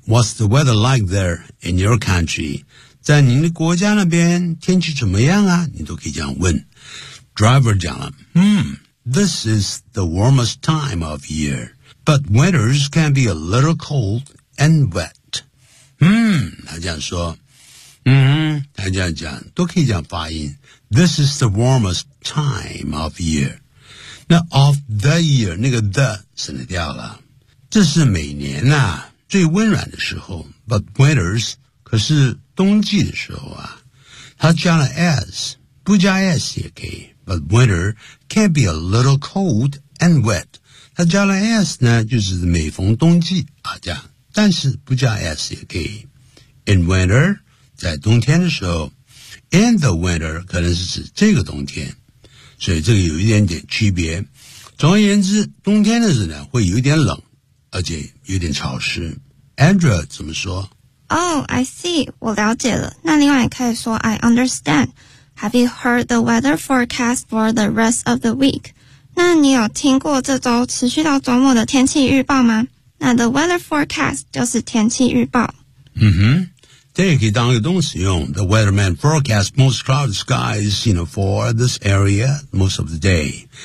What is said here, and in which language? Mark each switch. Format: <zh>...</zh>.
<en>What's the weather like there in your country?</en> <zh>在您的国家那边天气怎么样啊你都可以这样问。Driver 讲了，</zh> <en>This is the warmest time of year, but winters can be a little cold and wet.</en> <zh>他这样说，他这样讲，都可以讲发音。</zh> <en>This is the warmest time of year. Now, of the year,</en> <zh>那个 the 省掉了。这是每年啊最温暖的时候 ，</zh> <en>but winters</en> <zh>可是冬季的时候啊，它加了 s， 不加 s 也可以。</zh> <en>But winter can be a little cold and wet.</en> <zh>它加了 s 呢，就是每逢冬季啊这样，但是不加 s 也可以。</zh> <en>In winter，</en> <zh>在冬天的时候 ，</zh> <en>in the winter</en> <zh>可能是指这个冬天，所以这个有一点点区别。总而言之，冬天的时候呢，会有点冷。而且有点潮湿。Andrea 怎么说？</zh> <en>Oh, I see.</en> <zh>我了解了。那另外可以说</zh> <en>I understand. Have you heard the weather forecast for the rest of the week?</en> <zh>那你有听过这周持续到周末的天气预报吗？那</zh> <en>the weather forecast</en> <zh>就是天气预报。嗯哼，这也可以当一个动词用。</zh> <en>The weatherman forecast most cloudy skies, you know, for this area most of the day.</en>